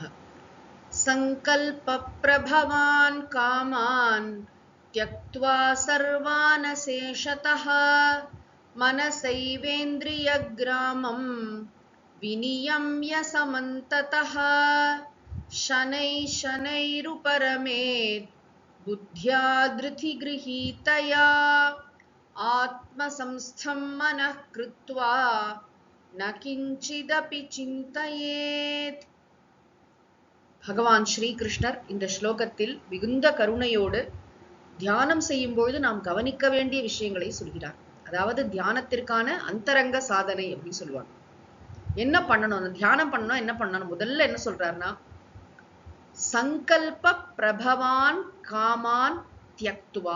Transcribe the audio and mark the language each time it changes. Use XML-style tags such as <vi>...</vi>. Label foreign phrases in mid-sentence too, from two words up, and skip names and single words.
<sa>संकल्प प्रभवान कामान त्यक्त्वा सर्वान् शेषतः मनसैवेन्द्रियग्रामं विनियम्य समन्ततः शनैः शनैरुपरमेत् बुद्ध्या धृतिगृहीतया आत्मसंस्थं मनः कृत्वा न किंचिदपि चिन्तयेत्.</sa> <ta>பகவான் ஸ்ரீகிருஷ்ணர் இந்த ஸ்லோகத்தில் மிகுந்த கருணையோடு தியானம் செய்யும் பொழுது நாம் கவனிக்க வேண்டிய விஷயங்களை சொல்கிறார். அதாவது தியானத்திற்கான அந்தரங்க சாதனை அப்படின்னு சொல்லுவாங்க. என்ன பண்ணணும், தியானம் பண்ணணும், என்ன பண்ணணும்? முதல்ல என்ன சொல்றாருன்னா,</ta> <sa>सङ्कल्प प्रभवान् कामान् त्यक्त्वा.</sa>